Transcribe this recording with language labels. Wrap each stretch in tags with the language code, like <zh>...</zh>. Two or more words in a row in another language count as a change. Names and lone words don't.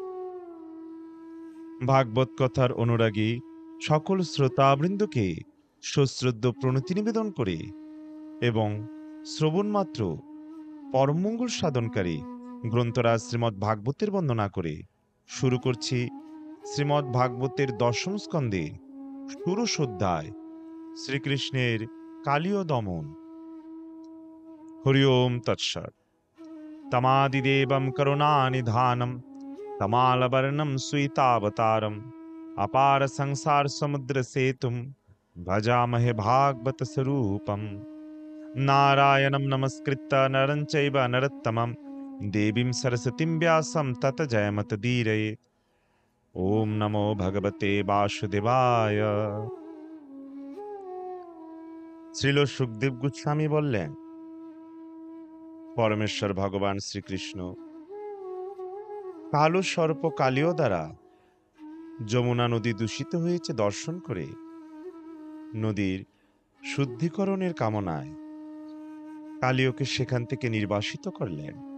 <bn>ভাগবত কথার অনুরাগী সকল শ্রোতাবৃন্দকে সশ্রদ্ধ প্রণতি নিবেদন করে এবং শ্রবণমাত্র পরমমঙ্গল সাধনকারী গ্রন্থরাজ শ্রীমদ্ ভাগবতের বন্দনা করে শুরু করছি শ্রীমদ্ ভাগবতের দশম স্কন্ধে ষোড়শ অধ্যায়, শ্রীকৃষ্ণের কালীয় দমন।</bn> <sa>হরি ওম তৎসৎ। তমাদিদেবম করুণানিধানম তমালবর্ণম সুইতাবতারম अपार संसार समुद्र सेतुम भजामहे भागवत स्वरूपम। नारायणं नमस्कृत्य नरं चैव नरोत्तमं देवीं सरस्वतीं व्यासं तत जयमुदीरये। ओम नमो भगवते वासुदेवाय।</sa> <bn>শ্রীল সুখদেব গোস্বামী বললেন, পরমেশ্বর ভগবান শ্রীকৃষ্ণ কালো সর্প কালীয় দ্বারা যমুনা নদী দূষিত হয়েছে দর্শন করে নদীর শুদ্ধিকরণের কামনায় কালীয়কে সেখান থেকে নির্বাসিত করলেন।</bn>